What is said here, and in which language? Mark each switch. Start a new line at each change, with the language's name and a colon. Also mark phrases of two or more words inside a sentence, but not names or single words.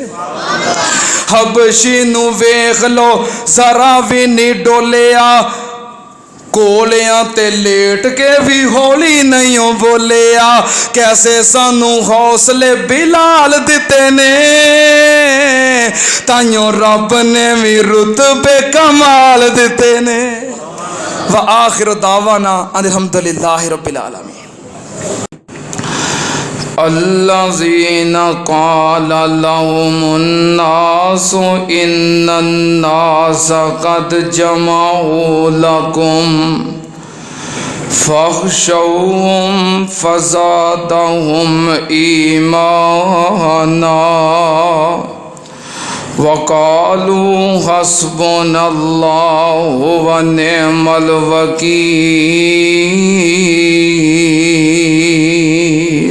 Punjabi: ਹਬਸ਼ੀ ਨੂੰ ਵੇਖ ਲੋ ਜ਼ਰਾ ਵੀ ਨਹੀਂ ਡੋਲਿਆ, ਕੋਲਿਆਂ ਤੇ ਲੇਟ ਕੇ ਵੀ ਹੌਲੀ ਨਹੀਂ ਬੋਲਿਆ। ਕੈਸੇ ਸਾਨੂੰ ਹੌਸਲੇ ਬਿਲਾਲ ਦਿੱਤੇ ਨੇ, ਤਾਈਓ ਰੱਬ ਨੇ ਵੀ ਰੁਤਬੇ ਕਮਾਲ ਦਿੱਤੇ ਨੇ।
Arabic: و آخر دعوانا الحمد لله رب العالمين. الذين قال لهم الناس إن الناس قد جمعوا لكم فاخشوهم فزادهم إيمانا وقالوا حسبنا الله ونعم الوكيل.